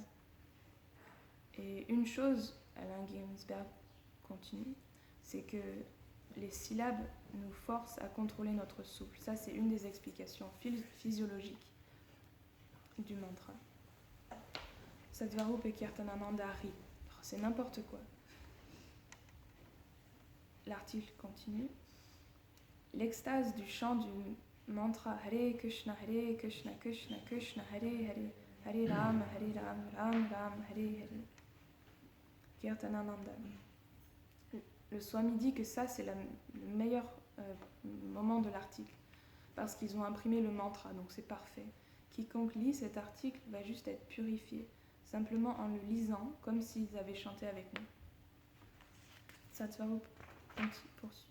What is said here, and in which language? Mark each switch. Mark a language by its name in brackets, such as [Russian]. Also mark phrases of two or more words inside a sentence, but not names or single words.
[French] Et une chose, Alain Ginsberg continue, c'est que les syllabes nous forcent à contrôler notre souffle. Ça, c'est une des explications physiologiques du mantra. Satsvarup et Kirtanananda rient. C'est n'importe quoi. L'article continue. L'extase du chant du mantra Hare Krishna, Krishna Krishna, Hare Hare, Hare Ram, Ram Ram, Hare Hare. Kirtanananda. Le Swami dit que ça, c'est le meilleur moment de l'article, parce qu'ils ont imprimé le mantra, donc c'est parfait. Quiconque lit cet article va juste être purifié, simplement en le lisant, comme s'ils avaient chanté avec nous. Satsvarup poursuit.